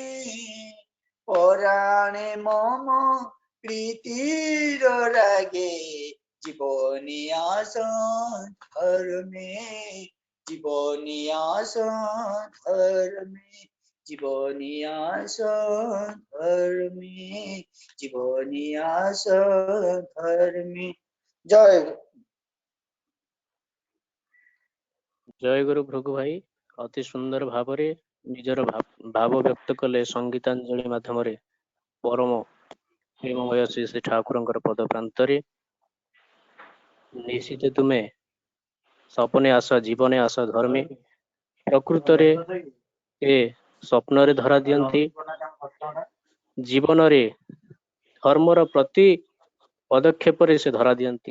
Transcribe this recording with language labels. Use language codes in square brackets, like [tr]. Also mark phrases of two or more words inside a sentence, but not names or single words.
[bn] পরাণে মম প্রীতির রাগে, জীবনী আস ধর্মে, জীবনী আস ধর্মে, জীবনী আস ধর্মে, জীবনী আস ধর্মে। জয় গুরু। [or] ଜୟ ଗୁରୁ ଭୃଗୁ ଭାଇ ଅତି ସୁନ୍ଦର ଭାବରେ ନିଜର ଭାବ ବ୍ୟକ୍ତ କଲେ ସଙ୍ଗୀତାଞ୍ଜଳି ମାଧ୍ୟମରେ ପରମ ପ୍ରେମମୟ ଶ୍ରୀ ଶ୍ରୀ ଠାକୁରଙ୍କର ପଦ ପ୍ରାନ୍ତରେ। ନିଶ୍ଚିତ [bn] তুমে সপনে আস জীবনে আস ধর্মে, [or] ପ୍ରକୃତରେ ଏ ସ୍ୱପ୍ନରେ ଧରା ଦିଅନ୍ତି, ଜୀବନରେ ଧର୍ମର ପ୍ରତି ପଦକ୍ଷେପରେ ସେ ଧରା ଦିଅନ୍ତି।